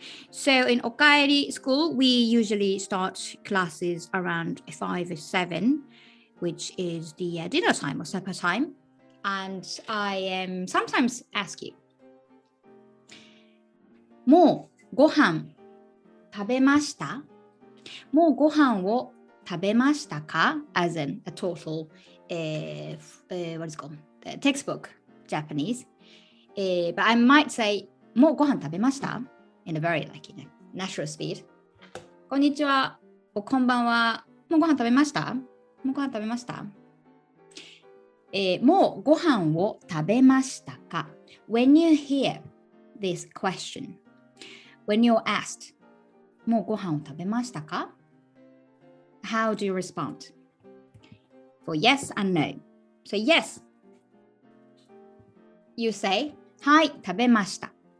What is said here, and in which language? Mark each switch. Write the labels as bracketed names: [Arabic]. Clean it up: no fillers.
[English] So in Okaeri school, we usually start classes around 5 or 7, which is the dinner time or supper time. And I sometimes ask you, [Japanese] もうご飯食べました? もうご飯を食べましたか? [English] As in a total, what is it called? Textbook Japanese. But I might say, [Japanese] もうご飯食べました? [English] In a very natural speed. [Japanese] こんにちは。こんばんは。もうご飯食べました? もうご飯食べました? もうご飯を食べましたか? [English] When you hear this question, when you're asked, [Japanese] もうご飯を食べましたか? [English] How do you respond? For yes and no. So yes, you say, [Japanese] はい、食べました。